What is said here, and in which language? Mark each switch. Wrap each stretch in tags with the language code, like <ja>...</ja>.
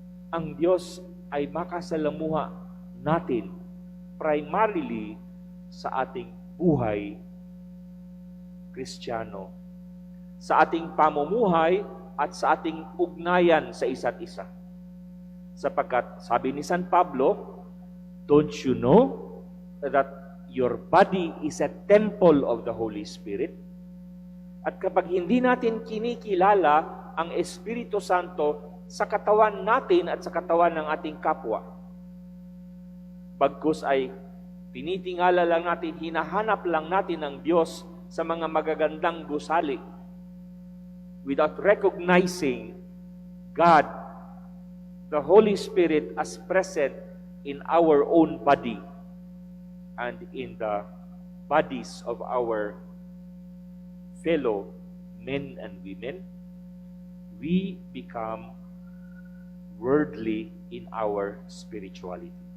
<tl>ang Diyos ay makasalamuha natin primarily sa ating buhay Kristiyano, sa ating pamumuhay at sa ating ugnayan sa isa't isa. Sapagkat sabi ni San Pablo,</tl> <en>don't you know that your body is a temple of the Holy Spirit?</en> <tl>At kapag hindi natin kinikilala ang Espiritu Santo sa katawan natin at sa katawan ng ating kapwa, bagkus ay tinitingala lang natin, hinahanap lang natin ang Diyos sa mga magagandang gusali,</tl> <en>without recognizing God, the Holy Spirit, as present in our own body and in the bodies of our fellow men and women, we become worldly in our spirituality.</en>